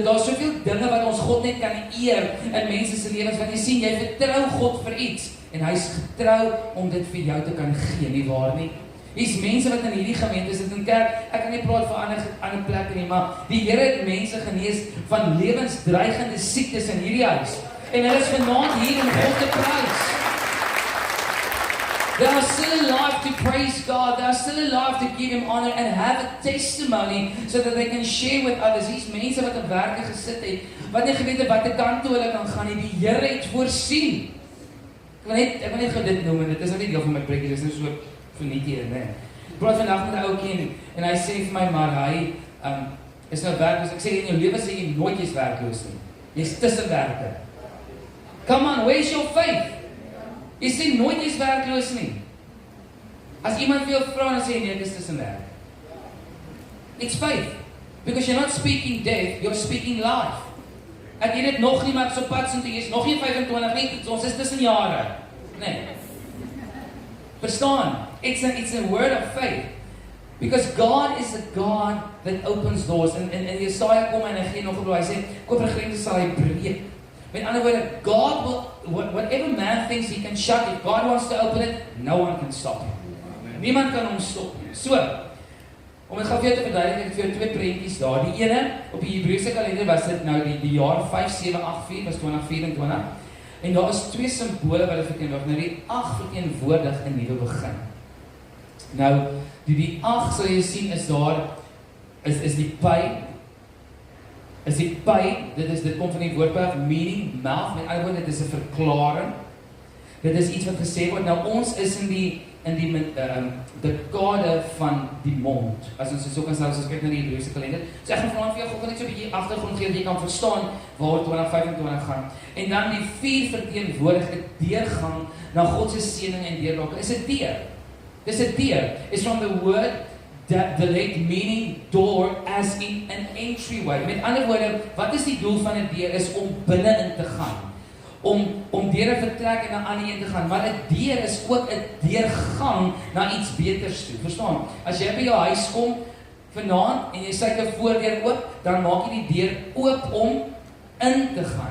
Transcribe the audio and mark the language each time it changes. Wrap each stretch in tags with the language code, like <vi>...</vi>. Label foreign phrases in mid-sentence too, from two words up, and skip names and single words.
<af>Daar's soveel dinge wat ons God net kan eer in mense se lewens, want jy sien, jy vertrou God vir iets en hy's getrou om dit vir jou te kan gee, nie waar nie? Hier's mense wat in hierdie gemeente sit in kerk, ek kan nie praat vir ander plekke nie, maar die Here het mense genees van lewensdreigende siektes in hierdie huis. En hulle is vanaand hier om God te prys.</af> <en>They are still alive to praise God. They are still alive to give Him honor and have a testimony so that they can share with others.</en> <af>Hier's mense wat op werke gesit het, wat nie geweet het watter kant toe hulle kan gaan nie. Die Here het voorsien. Ek wil net gou dit noem, en dit is nou nie deel van my preekie, dit is nou so vernietig, nee. Ek praat vandag met 'n ouetjie en hy sê vir my, maar hy is nou werkloos. Ek sê, in jou lewe sê jy nooit jy's werkloos nie. Jy's tussen werke.</af> <en>Come on, where's your faith?</en> <af>Jy sê nooit jy's werkloos nie. As iemand vir jou vra en sê nee, dis tussen werk.</af> <en>It's faith. Because you're not speaking death, you're speaking life.</en> <af>Ek weet dit nog nie, maar ek so pad sin toe, jy's nog nie 25 nie, so ons is tussen jare. Nee. Verstaan?</af> <en>It's a word of faith. Because God is a God that opens doors.</en> <af>En Jesaja kom en hy gee nog 'n belofte. Hy sê, kopere grense sal hy breek. Met ander woorde,</af> <en>God will, whatever man thinks he can shut, if God wants to open it, no one can stop him.</en> <af>Niemand kan hom stop nie. So, om dit gou vir jou te verduidelik, ek het vir jou twee prentjies daar. Die ene, op die Hebreëse kalender was dit nou die jaar 5784, was 2024. En daar is twee simbole wat dit verteenwoordig. Nou die 8 verteenwoordig 'n nuwe begin. Nou, die 8 sal jy sien is daar, is die pyn. Is die pyn, dit kom van die woordperk</af> <en>meaning, mouth,</en> <af>met ander woorde, dit is 'n verklaring. Dit is iets wat gesê word. Nou ons is in die dekade van die mond. As ons so kan sê, as ons kyk na die Hebreëse kalender. So ek gaan vanaand vir jou gou net so 'n bietjie agtergrond gee, dat jy kan verstaan waar 2025 gaan. En dan die 4 verteenwoordig 'n deurgang na God se seëning en deurloop. Is 'n deur. Dis 'n deur.</af> <en>It's from the word that the late meaning door as in an entryway.</en> <af>Met ander woorde, wat is die doel van 'n deur? Is om binne in te gaan. Om deur 'n vertrek en na 'n ander een te gaan. Maar 'n deur is ook 'n deurgang na iets beters toe. Verstaan? As jy by jou huis kom vanaand en jy sit 'n voordeur oop, dan maak jy die deur oop om in te gaan.</af>